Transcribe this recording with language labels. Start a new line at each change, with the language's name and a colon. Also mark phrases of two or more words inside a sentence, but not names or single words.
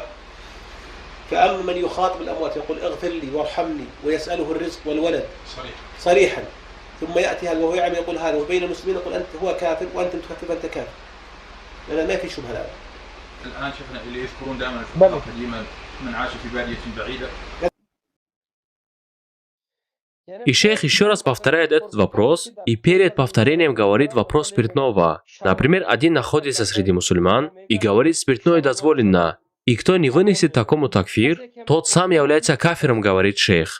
Arabic: فأما من يخاطب الأموات يقول اغفر لي وارحمني ويسأله الرزق والولد صريحا ثم يأتي هذا وهو يعمل يقول هذا وبين المسلمين يقول أنت هو كافر وأنت تكفر فأنت كافر. لا ما في شبهة الآن. الآن شفنا اللي يذكرون دائما الفقهاء قديما من عاش في بادية بعيدة.
Russian: И шейх еще раз повторяет этот вопрос, и перед повторением говорит вопрос спиртного. Например, один находится среди мусульман и говорит, спиртное дозволено. И кто не вынесет такому такфир, тот сам является кафиром, говорит шейх.